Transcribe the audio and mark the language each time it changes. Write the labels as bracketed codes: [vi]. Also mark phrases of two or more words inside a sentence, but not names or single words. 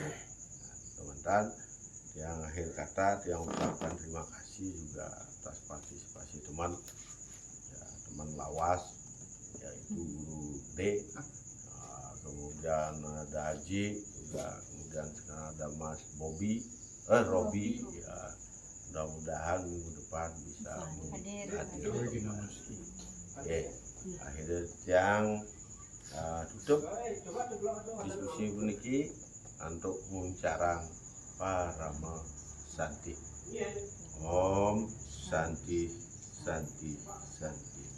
[id] Teman-teman, yang akhir kata yang ucapkan terima kasih juga atas partisipasi teman, ya, teman lawas, yaitu Guru D, kemudian ada Haji juga, kemudian sekarang ada Mas Robi, ya, mudah-mudahan minggu depan bisa hadir. Oke, akhirnya yang tutup diskusi puniki untuk muncarang [sa] Parama Santi. Om Santi Santi Santi.